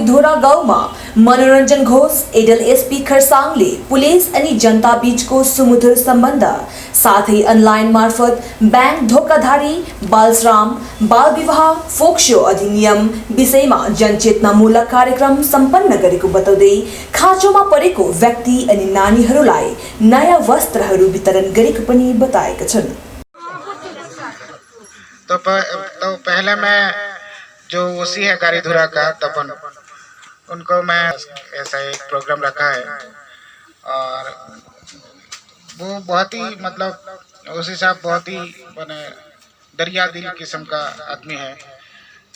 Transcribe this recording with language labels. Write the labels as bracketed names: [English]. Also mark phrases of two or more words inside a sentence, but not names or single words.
[Nepali] धुरा गाउँमा मनोरञ्जन घोष एडल एसपी खरसाङले पुलिस अनि जनता बीचको सुमधुर सम्बन्ध साथै अनलाइन मार्फत ब्याङ्क धोखाधडी, बालश्रम, बाल विवाह, फोक्सो अधिनियम विषयमा जनचेतनामूलक कार्यक्रम सम्पन्न गरेको बताउँदै खाँचोमा परेको व्यक्ति अनि नानीहरूलाई नयाँ वस्त्रहरू वितरण गरेको पनि बताएका छन्. [Hindi] तो पहले मैं जो ओसी है गाड़ीधुरा का तपन, उनको मैं ऐसा एक प्रोग्राम रखा है और वो बहुत ही मतलब ओसी साहब बहुत ही दरिया दिल किस्म का आदमी है.